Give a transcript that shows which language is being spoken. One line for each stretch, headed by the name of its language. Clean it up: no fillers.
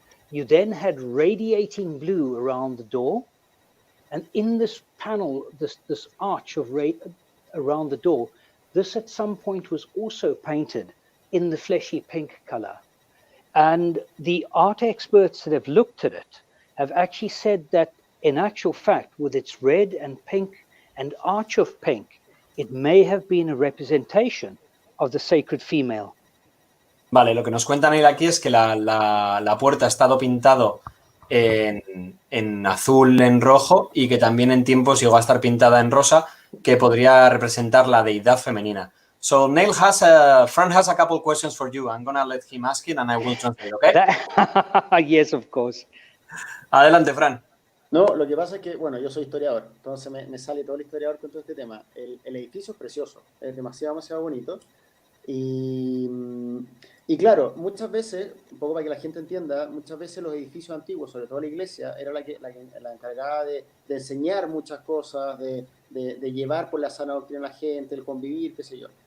English: You then had radiating blue around the door, and in this panel, this arch of around the door, this at some point was also painted in the fleshy pink color. And the art experts that have looked at it have actually said that in actual fact, with its red and pink and arch of pink, it may have been a representation of the sacred female.
Spanish: Vale, lo que nos cuentan ahí aquí es que la puerta ha estado pintado en azul, en rojo, y que también en tiempos llegó a estar pintada en rosa, que podría representar la deidad femenina.
English: So Neill Fran has a couple questions for you. I'm gonna let him ask it and I will translate, okay? Yes, of course.
Spanish: Adelante, Fran. No, lo que pasa es que, bueno, yo soy historiador, entonces me sale todo el historiador con todo este tema. El edificio es precioso, es demasiado, demasiado bonito. Y claro, muchas veces, un poco para que la gente entienda, muchas veces los edificios antiguos, sobre todo la iglesia, era la encargada de enseñar muchas cosas, de llevar por la sana doctrina a la gente, el convivir, qué sé yo.